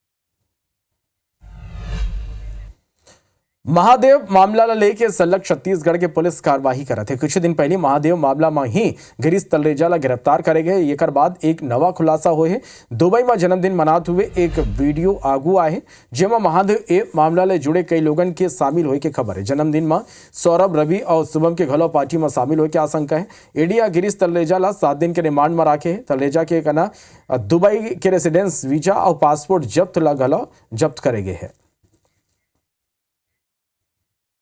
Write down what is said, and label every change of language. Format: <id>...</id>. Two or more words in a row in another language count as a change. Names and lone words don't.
<hne>महादेव मामला लेके सलग छत्तीसगढ़ के पुलिस कार्यवाही करत है। कुछ दिन पहले महादेव मामला में ही गिरीश तलरेजा ला गिरफ्तार करे गए। एक बाद एक नवा खुलासा हुए है। दुबई में जन्मदिन मनाते हुए एक वीडियो आगू आए जेमा महादेव ए मामला ले जुड़े कई लोगन के शामिल होए के खबर है। जन्मदिन में सौरभ, रवि और शुभम के घलो पार्टी में शामिल होए के आशंका है। एडिया गिरीश तलरेजा ला 7 दिन के रिमांड में रखे है। तलरेजा के कहना दुबई के रेसिडेंस, वीजा और पासपोर्ट जब्त ला घलो जब्त करे गए है।</hne>